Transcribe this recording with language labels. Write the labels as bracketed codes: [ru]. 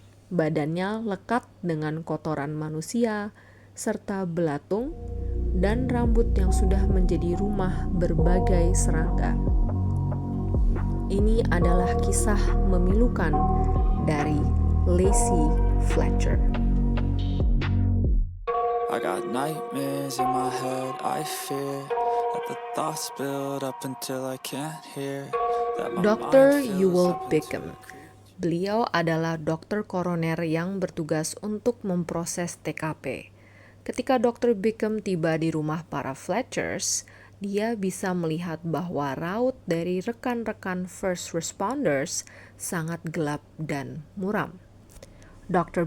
[id] Badannya lekat dengan kotoran manusia, serta belatung dan rambut yang sudah menjadi rumah berbagai serangga. Ini adalah kisah memilukan dari Lacey Fletcher. [en] I got nightmares in my head, I fear that the thoughts build up until I can't hear. Dr. Ewell Bickham. [id] Beliau adalah dokter koroner yang bertugas untuk memproses TKP. Ketika Dr. Bickham tiba di rumah para Fletchers, dia bisa melihat bahwa raut dari rekan-rekan first responders sangat gelap dan muram. Dr.